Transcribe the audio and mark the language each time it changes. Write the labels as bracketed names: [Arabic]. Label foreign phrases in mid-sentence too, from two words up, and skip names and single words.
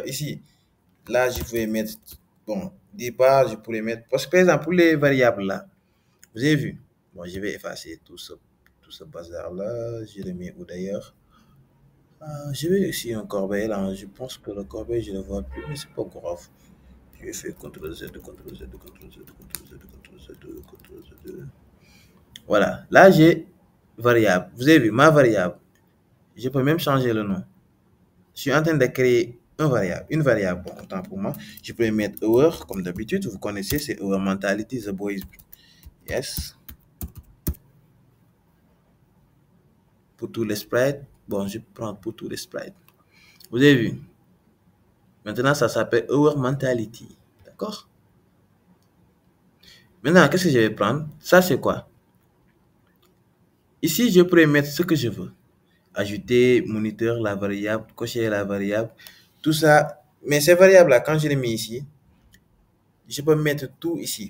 [French] Ici, là, je pouvais mettre, bon, départ, je pourrais mettre, parce que par exemple, pour les variables là, vous avez vu? Bon, je vais effacer tout ce bazar-là. Je le mets où d'ailleurs? Je vais ici un corbeil là. Je pense que le corbeil, je ne le vois plus, mais c'est pas grave. Je vais faire CTRL-Z, CTRL-Z, CTRL-Z, CTRL-Z, CTRL-Z, CTRL-Z. Voilà. Là, j'ai variable. Vous avez vu, ma variable. Je peux même changer le nom. Je suis en train de créer une variable. Bon, autant pour moi. Je peux mettre hour, comme d'habitude. Vous connaissez, c'est [English] hour mentality, the boys. Yes. [French] Pour tous les sprites. Bon, je prends pour tous les sprites. Vous avez vu. Maintenant, ça s'appelle [English] hour mentality. [French] D'accord? Maintenant, qu'est-ce que je vais prendre? Ça, c'est quoi? Ici, je pourrais mettre ce que je veux. Ajouter, moniteur, la variable, cocher la variable, tout ça. Mais ces variables-là, quand je les mets ici, je peux mettre tout ici.